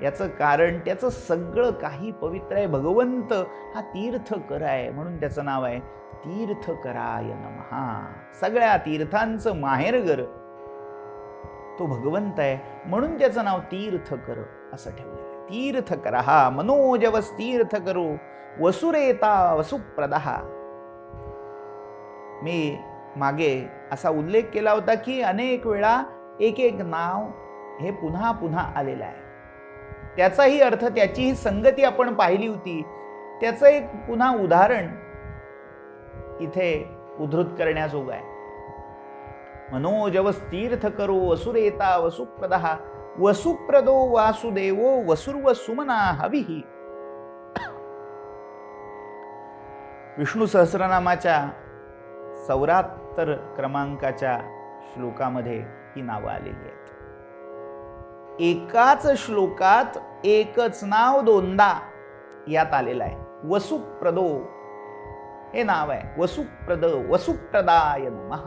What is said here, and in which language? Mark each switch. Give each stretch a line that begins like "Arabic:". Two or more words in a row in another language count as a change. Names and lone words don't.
Marathi: याचं कारण त्याचं सगळं काही पवित्र आहे. भगवंत हा तीर्थकर आहे म्हणून त्याचं नाव आहे
Sanskrit: तीर्थकराय नमः.
Marathi: सगळ्या तीर्थांचं माहेरघर तो भगवंत आहे म्हणून त्याचं नाव तीर्थकर असं ठेवलं.
Sanskrit: तीर्थकरः मनोजवस तीर्थकरो वसुरेता वसुप्रदः.
Marathi: मी मागे असा उल्लेख केला होता की अनेक वेळा एक एक नाव हे पुन्हा पुन्हा आलेलं आहे. त्याचाही अर्थ, त्याचीही संगती आपण पाहिली होती. त्याचं एक पुन्हा उदाहरण इथे उद्धृत करण्याजोग आहे.
Sanskrit: मनोजवस तीर्थकरो वसुरेता वसुप्रदः वसुप्रदो वासुदेवो वसुर्व सुमना हविहि.
Marathi: विष्णू सहस्रनामाच्या 74 क्रमांकाच्या श्लोकामध्ये ही नावं आलेली आहेत. एकाच श्लोकात एकच नाव दोनदा यात आलेलं आहे. वसुप्रदो हे नाव आहे. वसुप्रद,
Sanskrit: वसुप्रदाय नमः.